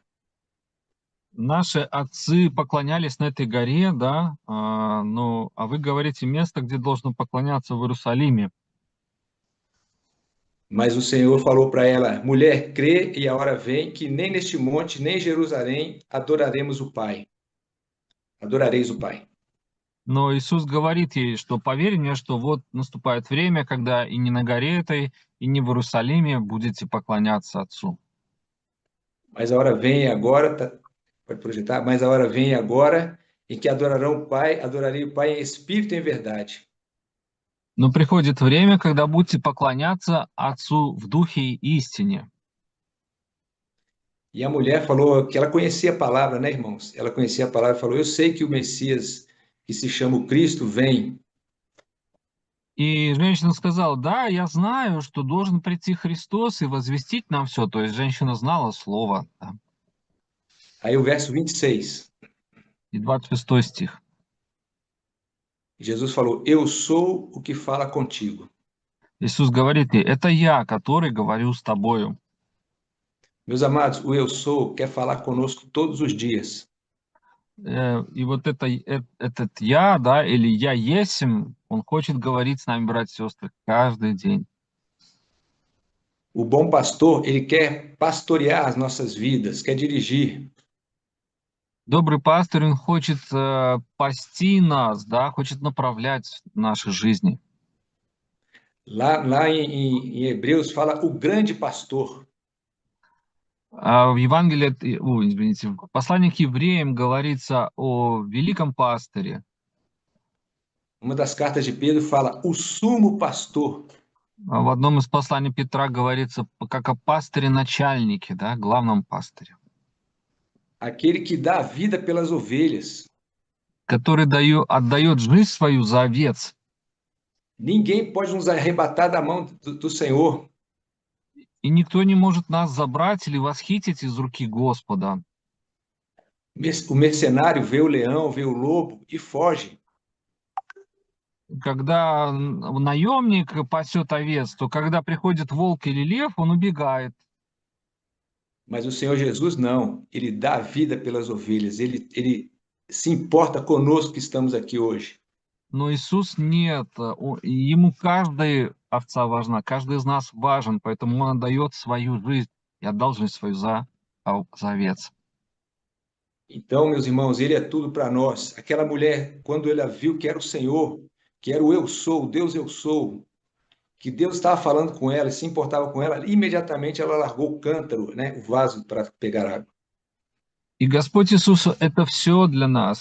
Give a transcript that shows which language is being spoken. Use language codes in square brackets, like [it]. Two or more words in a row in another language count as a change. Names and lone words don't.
[ru] Наши отцы поклонялись на этой горе, да, а вы говорите место, где должно поклоняться в Иерусалиме. [pt] Mas o Senhor falou para ela: Mulher, crê e a hora vem que nem neste monte, nem em Jerusalém adoraremos o Pai. Adorareis o Pai. [ru] Но Иисус говорит ей, что поверь мне, что вот наступает время, когда и не на горе этой, и не в Иерусалиме будете поклоняться Отцу. [pt] Mas a hora vem agora, pode projetar, mas a hora vem agora em que adorarão o Pai, adorarei o Pai em espírito e em verdade. [ru] Но приходит время, когда будете поклоняться Отцу в духе и истине. [pt] E a mulher falou que ela conhecia a palavra, né, irmãos? Ela conhecia a palavra e falou: Eu sei que o Messias, que se chama o Cristo, vem. [ru] И женщина сказала: да, я знаю, что должен прийти Христос и возвестить нам все. То есть женщина знала Слово. Да. [pt] Aí o verso 26. [ru] И 26 стих. [pt] Jesus falou: Eu sou o que fala contigo. [ru] Иисус говорит ей: это я, который говорю с тобою. [pt] Meus amados, o eu sou quer falar conosco todos os dias. [ru] И вот этот я, да, или я есмь, он хочет говорить с нами, братья и сестры, каждый день. [pt] O bom pastor, ele quer pastorear as nossas vidas, quer dirigir. [ru] Добрый пастырь, он хочет пасти нас, да, хочет направлять наши жизни. [pt] Lá em Hebreus fala o grande pastor. [ru] А в Евангелии, извините, в послании к евреям говорится о великом пастыре. [pt] Uma das cartas de Pedro fala o sumo pastor. [ru] А в одном из посланий Петра говорится как о пастыре-начальнике, да, главном пастыре, [pt] Aquele que dá a vida pelas ovelhas. [ru] который отдает жизнь свою за овец. [pt] Ninguém pode nos arrebatar da mão do Senhor. [ru] И никто не может нас забрать или восхитить из руки Господа. [pt] O mercenário vê o leão, vê o lobo e foge. [ru] Когда наемник пасет овец, то когда приходит волк или лев, он убегает. [pt] Mas o Senhor Jesus não. Ele dá a vida pelas ovelhas. Ele se importa conosco que estamos aqui hoje. [ru] Но Иисус нет. Ему каждая овца важна, каждый из нас важен, поэтому Он отдает свою жизнь и отдал жизнь свою за овец. [pt] Então, meus irmãos, ele é tudo para nós. Aquela mulher, quando ela viu que era o Senhor, que era o eu sou, o Deus eu sou, que Deus estava falando com ela, se importava com ela, imediatamente ela largou o cântaro, né, o vaso para pegar água. [ru] И Господь Иисус — это все для нас.